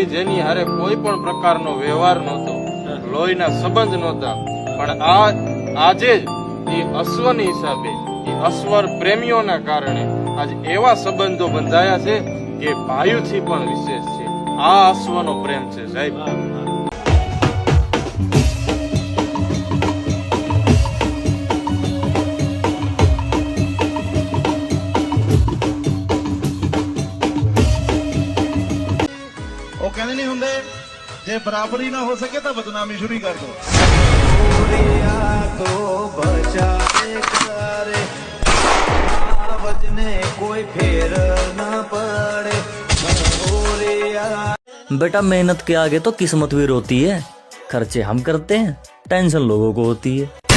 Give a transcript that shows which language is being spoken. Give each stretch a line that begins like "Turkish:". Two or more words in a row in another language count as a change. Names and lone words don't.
Gujarati: જેની હારે કોઈ પણ પ્રકારનો વ્યવહાર નહોતો, લોહીના સંબંધ નહોતા, પણ આજે જ એ અશ્વની હિસાબે એ અશ્વર પ્રેમીઓના કારણે આજ એવા સંબંધો બંધાયા છે કે ભાઈઓથી પણ વિશેષ છે. આ અશ્વનો પ્રેમ છે સાહેબ.
Punjabi: ਉਹ ਕਹਿੰਦੇ ਨਹੀਂ ਹੁੰਦੇ ਜੇ ਬਰਾਬਰੀ ਨਾ ਹੋ ਸਕੇ ਤਾਂ ਬਦਨਾਮੀ ਸ਼ੁਰੂ ਕਰ ਦੋ
Gujarati: તો બચાવે કરે વજને કોઈ ફેર ન પડે
Hindi: बेटा मेहनत के आगे तो किस्मत भी रोती है, खर्चे हम करते हैं, टेंशन लोगों को होती है.